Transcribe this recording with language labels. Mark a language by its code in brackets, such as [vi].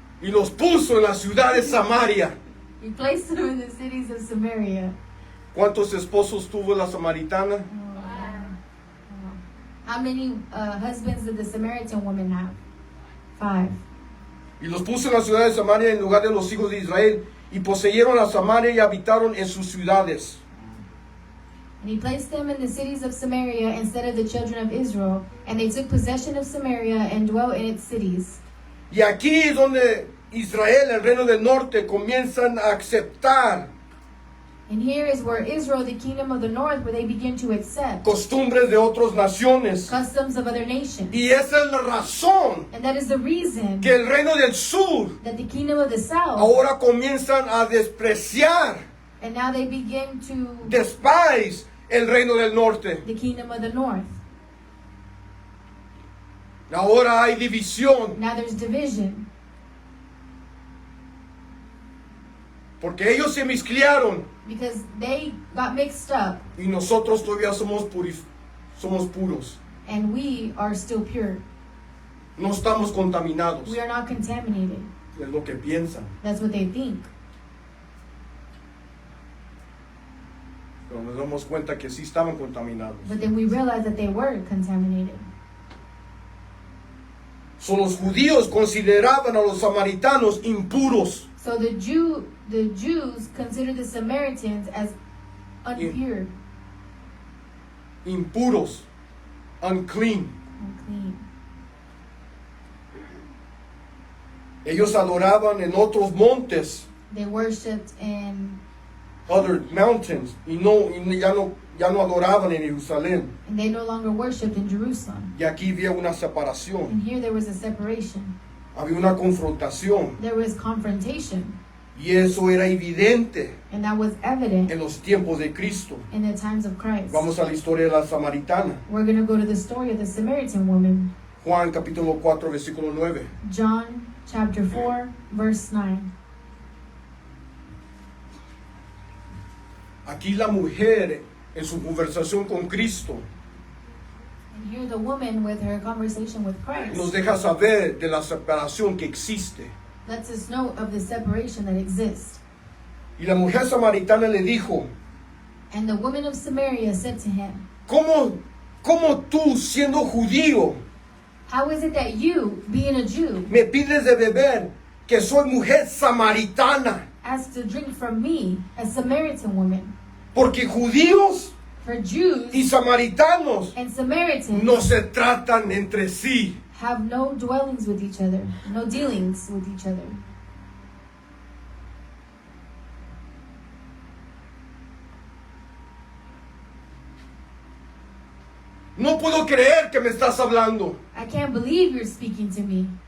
[es] Y los puso en la ciudad de Samaria. [en] He placed them in the cities of Samaria. [es] ¿Cuántos esposos tuvo la samaritana? [en] How many husbands did the Samaritan woman have? 5. [es] Y los puso en la ciudad de Samaria en lugar de los hijos de Israel. Y poseyeron a Samaria y habitaron en sus ciudades. [en] And he placed them in the cities of Samaria instead of the children of Israel. And they took possession of Samaria and dwelt in its cities. [es] Y aquí es donde Israel, el reino del norte, comienzan a aceptar [en] And here is where Israel, the kingdom of the north, where they begin to accept [es] costumbres de otras naciones. [en] customs of other nations. [es] Y esa es la razón [en] And that is the reason [es] que el reino del sur [en] that the kingdom of the south [es] ahora comienzan a despreciar [en] And now they begin to despise [es] el reino del norte. [en] the kingdom of the north. [es] Ahora hay división, [en] Now there's division [es] porque ellos se mezclaron [en] because they got mixed up [es] y nosotros todavía somos puros. [en] and we are still pure. [es] No estamos contaminados. [en] We are not contaminated. [es] Es lo que piensan. [en] That's what they think. [es] Pero nos damos cuenta que sí estaban contaminados. [en] But then we realize that they were contaminated. [es] So, los judíos consideraban a los samaritanos impuros. [en] So the Jews considered the Samaritans as unpure, [es] Impuros. [en] Unclean. unclean. [es] Ellos adoraban en otros montes, [en] They worshipped in, other mountains, [es] y ya no adoraban en Jerusalén. [en] and they no longer worshipped in Jerusalem. [es] Y aquí había una separación, [en] And here there was a separation. [es] había una confrontación, [en] There was confrontation, [es] y eso era evidente [en] and that was evident [es] en los tiempos de Cristo. [en] in the times of Christ. [es] Vamos a la historia de la samaritana. [en] We're going to go to the story of the Samaritan woman. [es] Juan capítulo 4, versículo 9. [en] John chapter 4, verse 9. [es] Aquí la mujer en su conversación con Cristo [en] And here the woman with her conversation with [es] nos [en] Christ [es] deja saber de la separación que existe. [en] lets us know of the separation that exists. [es] Y la mujer samaritana le dijo, [en] And the woman of Samaria said to him, [es] ¿cómo tú, siendo judío, [en] how is it that you, being a Jew, [es] me pides de beber que soy mujer samaritana? [en] ask to drink from me, a Samaritan woman? [es] Porque judíos [en] For Jews [es] y samaritanos [en] and Samaritans [es] no se tratan entre sí. [en] have no dwellings with each other, no dealings with each other. [es] No puedo creer que me estás hablando. [en] I can't believe you're speaking to me.